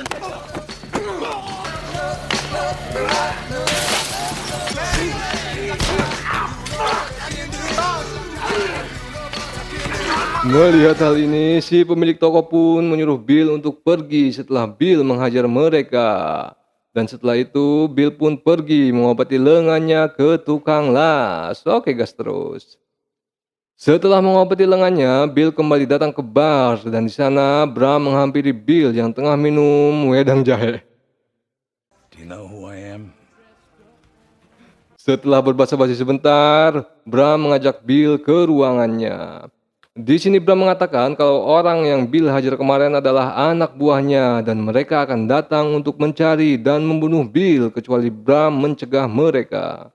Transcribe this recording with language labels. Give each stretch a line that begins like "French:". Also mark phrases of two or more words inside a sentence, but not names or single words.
Indonesian: Melihat hal ini, si pemilik toko pun menyuruh Bill untuk pergi setelah Bill menghajar mereka. Dan setelah itu, Bill pun pergi mengobati lengannya ke tukang las. Oke, gas terus. Setelah mengobati lengannya, Bill kembali datang ke bar dan di sana Bram menghampiri Bill yang tengah minum wedang jahe.
English: Do you know who I am?
Indonesian: Setelah berbasa-basi sebentar, Bram mengajak Bill ke ruangannya. Di sini Bram mengatakan kalau orang yang Bill hajar kemarin adalah anak buahnya dan mereka akan datang untuk mencari dan membunuh Bill kecuali Bram mencegah mereka.